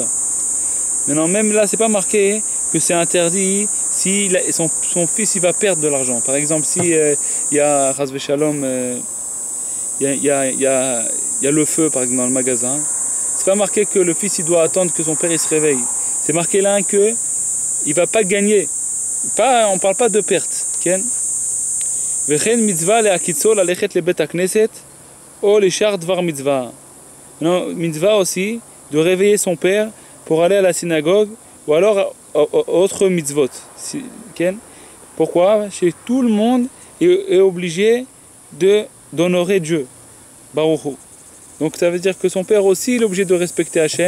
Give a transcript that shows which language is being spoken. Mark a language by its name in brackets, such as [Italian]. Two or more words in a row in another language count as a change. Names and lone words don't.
[French] Maintenant même là c'est pas marqué que c'est interdit si son fils il va perdre de l'argent. Par exemple si il y a [Hebrew] חס ושלום, [French] il y a le feu par exemple dans le magasin, c'est pas marqué que le fils il doit attendre que son père il se réveille. C'est marqué là que il va pas gagner. On parle pas de perte. [Hebrew] וכן מצווה להקיצו ללכת לבית הכנסת או לשאר דבר מצווה. [French] Non, mitzvah aussi de réveiller son père pour aller à la synagogue ou alors autre mitzvot. Pourquoi? Chez tout le monde est obligé d'honorer Dieu. [Hebrew] ברוך הוא. [French] Donc ça veut dire que son père aussi est obligé de respecter Hachem.